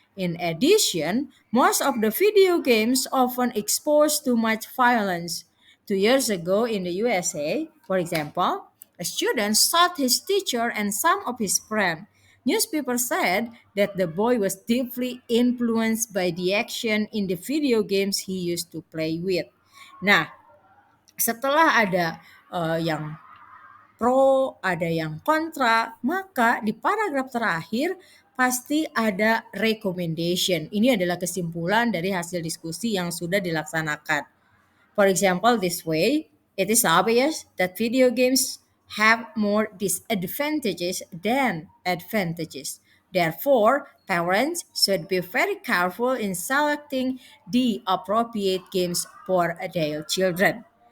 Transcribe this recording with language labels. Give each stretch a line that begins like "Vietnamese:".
English: In addition, most of the video games often expose too much violence. 2 years ago in the USA, for example, a student shot his teacher and some of his friends. Newspaper said that the boy was deeply influenced by the action in the video games he used to play with.
Indonesian: Nah, setelah ada yang pro, ada yang kontra, maka di paragraf terakhir pasti ada recommendation. Ini adalah kesimpulan dari hasil diskusi yang sudah dilaksanakan.
English: For example, this way, it is obvious that video games have more disadvantages than advantages. Therefore, parents should be very careful in selecting the appropriate games for their children.